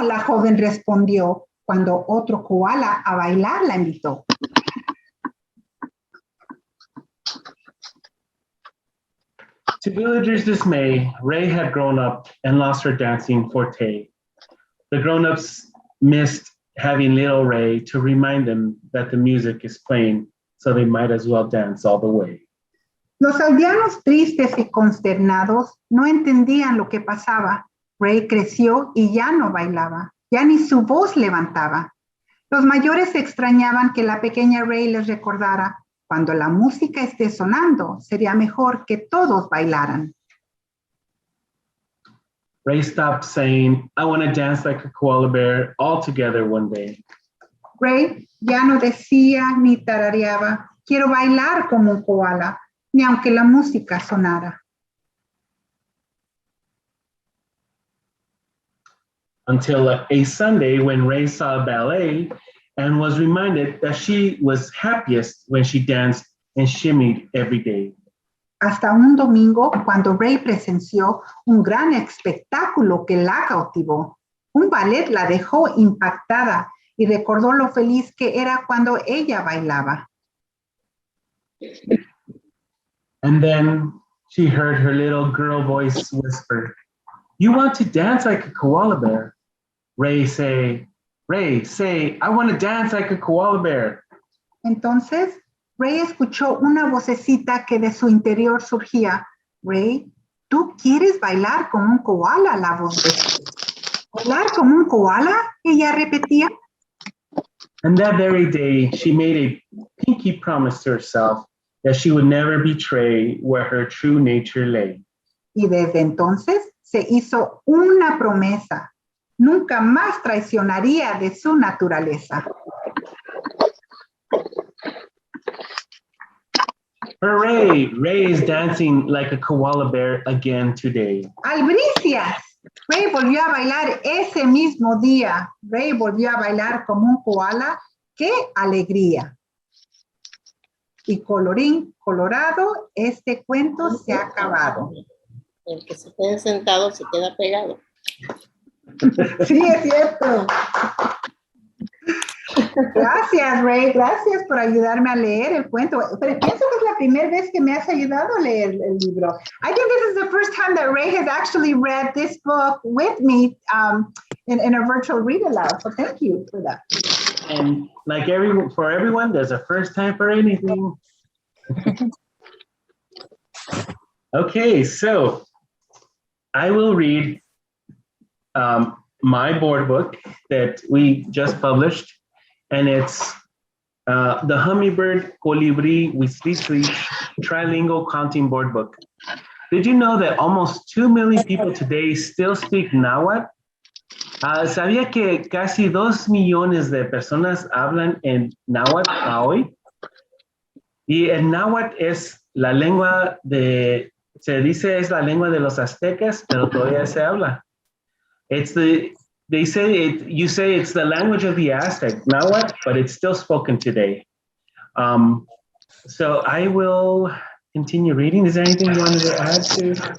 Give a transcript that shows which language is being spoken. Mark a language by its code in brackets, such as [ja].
[es] La joven respondió cuando otro koala a bailar la invitó. [en] To villagers' dismay, Ray had grown up and lost her dancing forte. The grown-ups missed having little Ray to remind them that the music is playing, so they might as well dance all the way. [es] Los aldeanos tristes y consternados no entendían lo que pasaba. Ray creció y ya no bailaba, ya ni su voz levantaba. Los mayores extrañaban que la pequeña Ray les recordara, cuando la música esté sonando, sería mejor que todos bailaran. [en] Ray stopped saying, "I want to dance like a koala bear" altogether one day. [es] Ray ya no decía ni tarareaba, quiero bailar como un koala, ni aunque la música sonara. [en] Until a Sunday when Ray saw a ballet and was reminded that she was happiest when she danced and shimmied every day. [es] Hasta un domingo cuando Ray presenció un gran espectáculo que la cautivó. Un ballet la dejó impactada y recordó lo feliz que era cuando ella bailaba. [en] And then she heard her little girl voice whisper, "You want to dance like a koala bear?" Ray say, "I want to dance like a koala bear." [es] Entonces, Ray escuchó una vocecita que de su interior surgía. Ray, ¿tú quieres bailar como un koala? La voz decía. ¿Bailar como un koala? Ella repetía. [en] And that very day, she made a pinky promise to herself that she would never betray where her true nature lay. [es] Y desde entonces se hizo una promesa. Nunca más traicionaría de su naturaleza. [en] Hooray! Ray is dancing like a koala bear again today. [es] ¡Albricias! Ray volvió a bailar ese mismo día. Ray volvió a bailar como un koala. ¡Qué alegría! Y colorín colorado, este cuento se ha acabado. El que se quede sentado se queda pegado. Sí, es cierto. Gracias, Ray. Gracias por ayudarme a leer el cuento. Pero pienso que es la primera vez que me has ayudado a leer el libro. [en] I think this is the first time that Ray has actually read this book with me in a virtual read aloud. So thank you for that. And like for everyone, there's a first time for anything. Okay, so I will read my board book that we just published, and it's the Hummingbird Colibri Wislisli Trilingual Counting Board Book. Did you know that almost 2 million people today still speak Nahuatl? [es] ¿Sabía que casi 2 millones de personas hablan en Nahuatl hoy? Y el náhuatl es la lengua se dice es la lengua de los aztecas, pero todavía se habla. [en] You say it's the language of the Aztec, náhuatl, but it's still spoken today. So I will continue reading. Is there anything you wanted to add to?